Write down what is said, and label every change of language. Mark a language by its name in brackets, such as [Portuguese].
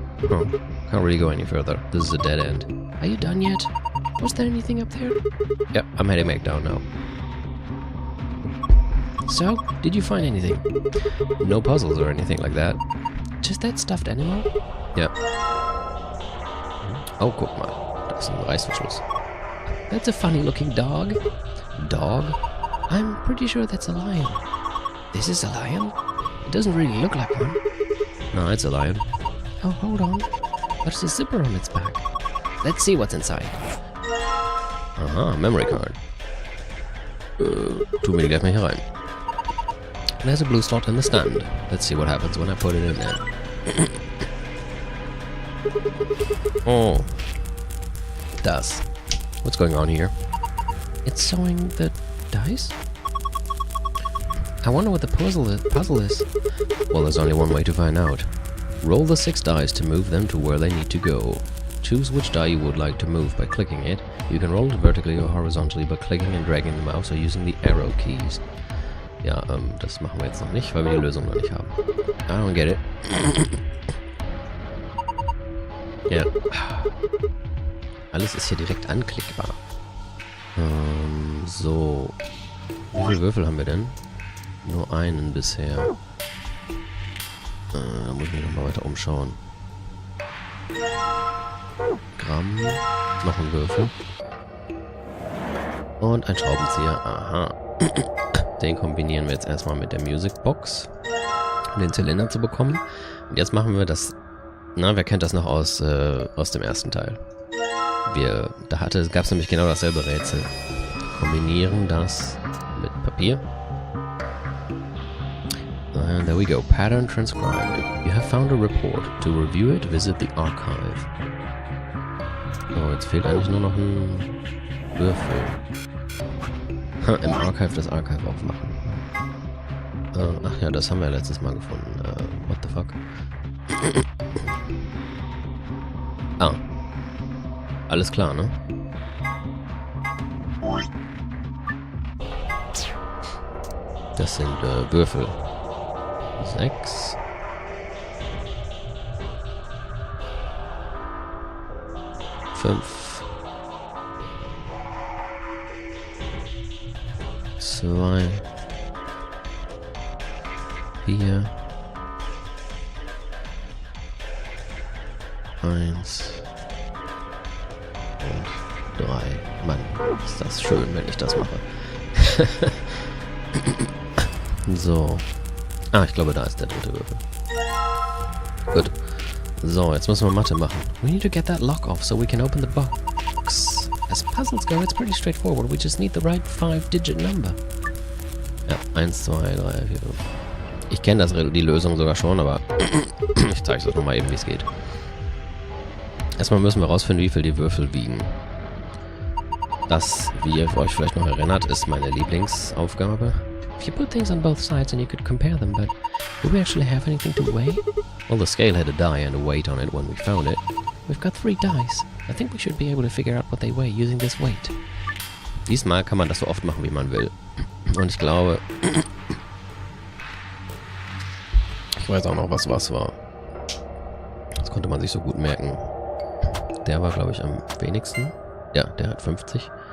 [English] Oh, can't really go any further. This is a dead end. Are you done yet? Was there anything up there? Yep, I'm heading back down now. So, did you find anything? No puzzles or anything like that. Just that stuffed animal? Yep. [German] Oh, guck mal. Da ist ein Reißverschluss. [English] That's a funny looking dog. Dog? I'm pretty sure that's a lion. This is a lion? It doesn't really look like one. No, it's a lion. Oh, hold on. There's a zipper on its back. Let's see what's inside. Aha, memory card. [German] Tun wir die gleich mal hier rein. [English] There's a blue slot in the stand. Let's see what happens when I put it in there. Oh. Das. What's going on here? It's showing the dice? I wonder what the puzzle is. Well, there's only one way to find out. Roll the 6 dice to move them to where they need to go. Choose which die you would like to move by clicking it. You can roll it vertically or horizontally by clicking and dragging the mouse or using the arrow keys. [German] Ja, das machen wir jetzt noch nicht, weil wir die Lösung noch nicht haben. [English] I don't get it. [German] Ja. Alles ist hier direkt anklickbar. So. Wie viele Würfel haben wir denn? Nur einen bisher. Da muss ich mich nochmal weiter umschauen. Gramm. Noch ein Würfel. Und ein Schraubenzieher. Aha. Den kombinieren wir jetzt erstmal mit der Music Box, um den Zylinder zu bekommen. Und jetzt machen wir das... Na, wer kennt das noch aus dem ersten Teil? Gab es nämlich genau dasselbe Rätsel. Kombinieren das mit Papier. [English] And there we go. Pattern transcribed. You have found a report. To review it, visit the archive. [German] So, jetzt fehlt eigentlich nur noch ein Würfel. Im Archive das Archive aufmachen. Ach ja, das haben wir letztes Mal gefunden. [English] What the fuck? [German] Ah. Alles klar, ne? Das sind Würfel. 6. 5. 2. 4. 1. Und 3. Mann, ist das schön, wenn ich das mache. So. Ah, ich glaube, da ist der dritte Würfel. Gut. So, jetzt müssen wir Mathe machen. [English] We need to get that lock off so we can open the box. As puzzles go, it's pretty straightforward. We just need the right 5-digit number. [German] Ja, 1, 2, 3, 4, 5. Ich kenne die Lösung sogar schon, aber ich zeige es euch nochmal eben, wie es geht. Erstmal müssen wir rausfinden, wie viel die Würfel wiegen. Das, wie ihr euch vielleicht noch erinnert, ist meine Lieblingsaufgabe. [English] If you put things on both sides and you could compare them, but do we actually have anything to weigh? Well, the scale had a die and a weight on it when we found it. We've got 3 dice. I think we should be able to figure out what they weigh using this weight. [German] Diesmal kann man das so oft machen, wie man will. Und ich glaube... Ich weiß auch noch, was war. Das konnte man sich so gut merken. Der war, glaube ich, am wenigsten. Ja, der hat 50.